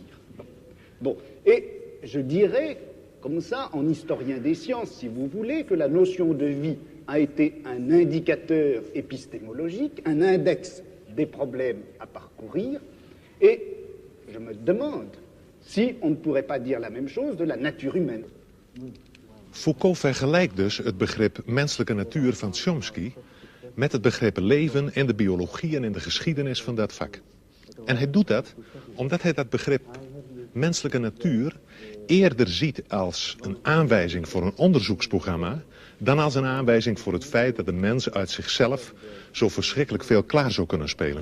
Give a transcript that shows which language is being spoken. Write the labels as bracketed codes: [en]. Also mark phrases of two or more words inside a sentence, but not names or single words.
[fr] Bon, et je dirais, comme ça, en historien des sciences, si vous voulez, que la notion de vie a été un indicateur épistémologique, un index des problèmes à parcourir, et je me demande si on ne pourrait pas dire la même chose de la nature humaine. [nl] Foucault vergelijkt dus het begrip menselijke natuur van Tchomsky met het begrip leven in de biologie en in de geschiedenis van dat vak. En hij doet dat omdat hij dat begrip menselijke natuur eerder ziet als een aanwijzing voor een onderzoeksprogramma dan als een aanwijzing voor het feit dat de mens uit zichzelf zo verschrikkelijk veel klaar zou kunnen spelen.